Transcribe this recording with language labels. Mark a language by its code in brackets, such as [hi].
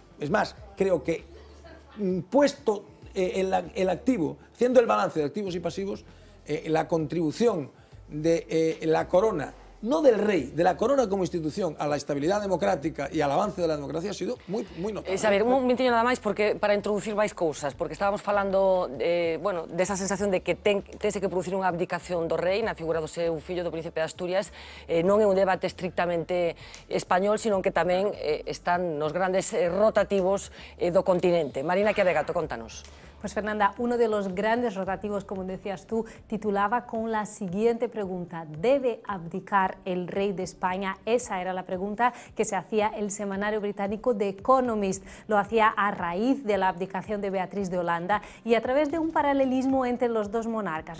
[es] Es más, creo que puesto el activo, haciendo el balance de activos y pasivos, la contribución de la corona, no del rey, de la corona como institución a la estabilidad democrática e al avance [gl] da democracia [es] ha sido [gl] moi notable. Xavier, un minutinho nada máis para introducir máis cousas, porque estábamos falando desa sensación de que tense que producir unha abdicación do rei na figura do seu fillo, do príncipe de Asturias. Non é un debate estrictamente español, sino que tamén están nos grandes rotativos do continente. Marina Chiavegato, contanos. [es] Pues Fernanda, uno de los grandes rotativos, como decías tú, titulaba con la siguiente pregunta: ¿debe abdicar el rey de España? Esa era la pregunta que se hacía el semanario británico The Economist. Lo hacía a raíz de la abdicación de Beatriz de Holanda y a través de un paralelismo entre los dos monarcas.